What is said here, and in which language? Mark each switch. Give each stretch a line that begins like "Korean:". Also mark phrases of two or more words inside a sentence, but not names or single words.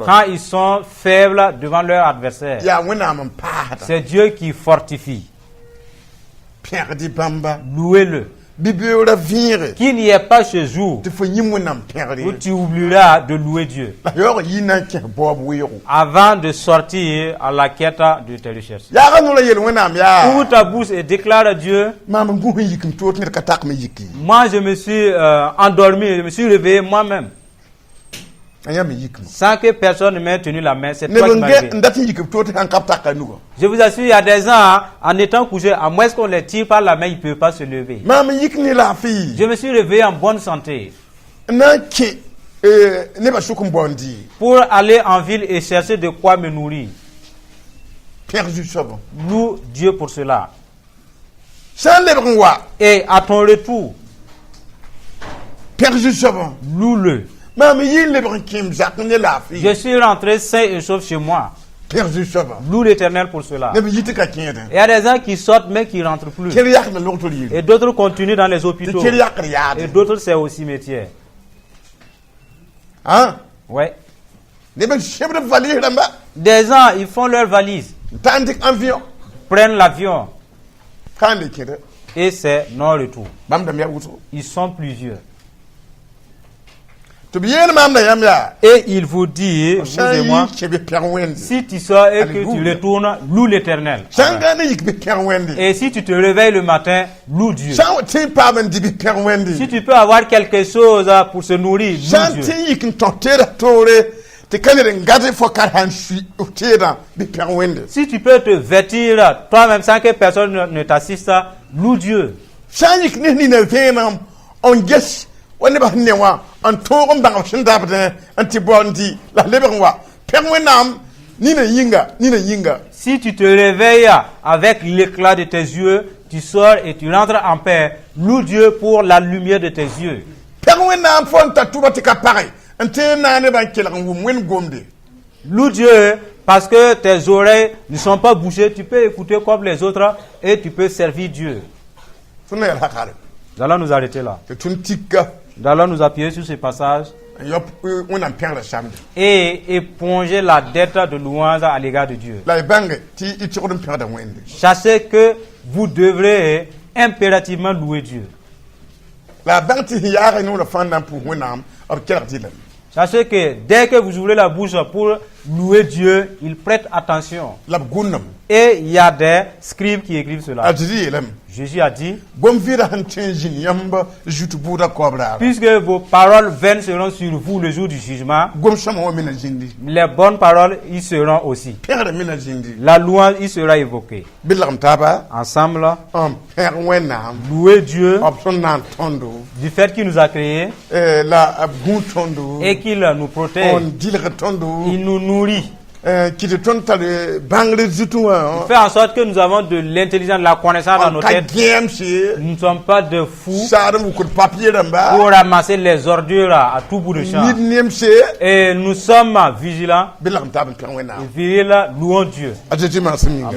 French: Quand ils sont faibles devant leur adversaire,
Mossi: Yaa wẽnnaam n paasda.
French: c'est Dieu qui fortifie.
Mossi: Pẽgd-y bãmba.
French: Louez-le.
Mossi: Bi-beoorã vẽege
French: Qu'il n'y ait pas ce jour
Mossi: tɩ fo yĩm wẽnnaam pẽgd
French: où
Mossi: ye.
French: tu oublieras de louer Dieu
Mossi: La yaoog yɩ na n kẽs baoob weoogo.
French: avant de sortir à la quête de tes recherches.
Mossi: Yaaga noorã yel wẽnnaam
French: Ouvre
Mossi: yaa.
French: ta bouche et déclare à Dieu,
Mossi: Maam n gũs n yik n toot ned ka tak me yiki.
French: moi je me suis endormi, je me suis réveillé moi-même,
Mossi: A yãmb n yik me.
French: sans que personne ne m'ait tenu la main. C'est
Mossi: Neb
French: toi qui
Mossi: n
French: m'as
Mossi: get
French: réveillé.
Mossi: n dat n yik b toot sãn kap taka nuga.
French: Je vous assure, il y a des gens, en étant couchés, à moins qu'on les tire par la main, ils ne peuvent pas se lever.
Mossi: Maam n yik ne laafɩ.
French: Je me suis réveillé en bonne santé
Mossi: N na n kẽ nebã sʋk n bõndi.
French: pour aller en ville et chercher de quoi me nourrir.
Mossi: Pẽg zu-soabã.
French: Loue Dieu pour cela.
Mossi: Sã n lebg n wa,
French: Et à ton retour,
Mossi: pẽg zu-soabã.
French: loue-le.
Mossi: Maam n yɩ n lebg n kẽem zak ne laafɩ.
French: Je suis rentré sain et sauf chez moi.
Mossi: Pẽg zu-soabã.
French: Loue l'Éternel pour cela.
Mossi: Neb n yɩ tɩ ka kẽedẽ.
French: Il y a des gens qui sortent mais qui ne rentrent plus.
Mossi: Kel yakd n log tol yiri.
French: Et d'autres continuent dans les
Mossi: Tɩ
French: hôpitaux.
Mossi: kel yakd yaade.
French: Et d'autres, c'est au cimetière. Ãn? Ouais.
Mossi: Neb n sẽbd valise rãmba.
French: Des gens, ils font leur valise,
Mossi: N taa n dɩk avion.
French: prennent l'avion
Mossi: Ka n le kẽda.
French: et c'est non-retour.
Mossi: Bãmb dãmb yaa wʋsgo.
French: Ils sont plusieurs.
Mossi: Tɩ b yeel maam da yãmb yaa.
French: Et il vous dit, vous
Mossi: Sã
French: et
Mossi: n
French: moi,
Mossi: yɩ kẽ be pɛg wẽnde.
French: si tu sors et que tu Alléluia. retournes, loue l'Éternel.
Mossi: Sã n gãnd n yik be pɛg wẽnde.
French: Et si tu te réveilles le matin, loue Dieu.
Mossi: Sã n wa tɩ n paam n dɩ be pɛg wẽnde.
French: Si tu peux avoir quelque chose pour se nourrir,
Mossi: Sã
French: loue
Mossi: n
French: Dieu.
Mossi: tɩ n yik n tõs teedã toore tɩ ka ned n gãd fo ka sãn sui f teedã be pɛg wẽnde.
French: Si tu peux te vêtir toi-même sans que personne ne t'assiste, loue Dieu.
Mossi: Sã n yik ne nina vẽenem n ges wa nebã sẽn ne wã n tõog n bãngb sẽn dabdẽ n tɩ bao n dɩ la lebg n wa pɛg wẽnnaam nina yĩnga.
French: Si tu te réveilles avec l'éclat de tes yeux, tu sors et tu rentres en paix. Loue Dieu pour la lumière de tes yeux.
Mossi: Pɛg wẽnnaam fo n ta tʋba tɩ ka pagẽ n tẽ n na nebã n kelg n wʋm wẽnd gomde.
French: Loue Dieu parce que tes oreilles ne sont pas bouchées. Tu peux écouter comme les autres et tu peux servir Dieu.
Mossi: Tõnd na yɛl hakare
French: Nous allons nous arrêter là.
Mossi: tɩ tõnd tika
French: Nous allons nous appuyer sur ce passage
Mossi: n yop wẽnnaam pẽgrã samde.
French: et éponger la dette de louange à l'égard de Dieu.
Mossi: La y bãnge tɩ y tɩgd n pẽgda wẽnde.
French: Sachez que vous devrez impérativement louer Dieu.
Mossi: La y bãng tɩ sẽn yaagẽ noorã fãa na n pʋʋs wẽnnaam b kelg dɩlame.
French: Sachez que dès que vous ouvrez la bouche pour louer Dieu, ils prêtent attention.
Mossi: la b gʋnnam
French: Et il y a des scribes qui écrivent
Mossi: a
French: cela.
Mossi: tɩ d yeelame
French: Jésus a dit,
Mossi: gom vɩɩda sẽn tõe n zĩnd yãmb zut buudã koab raara
French: puisque vos paroles vaines seront sur vous le jour du jugement,
Mossi: gom sõma wã me na zĩndi
French: les bonnes paroles y seront aussi.
Mossi: pẽgrã me na zĩndi
French: La louange y sera évoquée.
Mossi: bɩ lagem taaba
French: Ensemble,
Mossi: n pẽg wẽnnaam
French: louer Dieu
Mossi: b sẽn na n tõndo
French: du fait qu'il nous a créés
Mossi: la b gũ tõndo
French: et qu'il nous protège.
Mossi: n dɩlg tõndo
French: Il nous nourrit.
Mossi: kɩt tõnd tar bãngr zutẽ wã
French: Fait en sorte que nous avons de l'intelligence, de la connaissance dans nos
Mossi: ka
French: têtes.
Mossi: gẽemse
French: Nous ne sommes pas de fous
Mossi: saad n wukd papier rãmba
French: pour ramasser les ordures à tout bout de champ.
Mossi: nid nemse
French: Et nous sommes vigilants
Mossi: bɩ lagem taab n pẽg
French: et
Mossi: wẽnnaam
French: virils, louons Dieu.
Mossi: a tɩ maan sẽn yĩnga